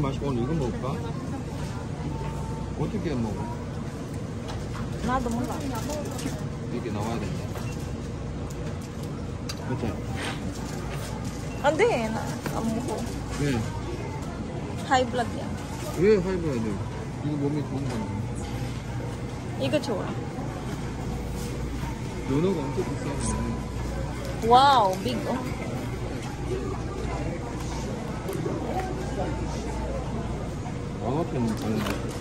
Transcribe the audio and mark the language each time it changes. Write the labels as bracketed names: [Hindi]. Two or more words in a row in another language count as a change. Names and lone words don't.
[Korean] 맛있고 오늘 이거 먹을까? 어떻게 먹어? 나도 몰라. 이렇게 나와야 된다. 그치? 안 돼, 나 안 먹어. 왜? [English] High blood [Filipino] yan. [Korean] 왜 하이브야 돼? 이거 몸에 좋은 건데. 이거 좋아. 연어가 엄청 비싸네. [English] 와우, big oh. [Korean] 왕어편 가는데.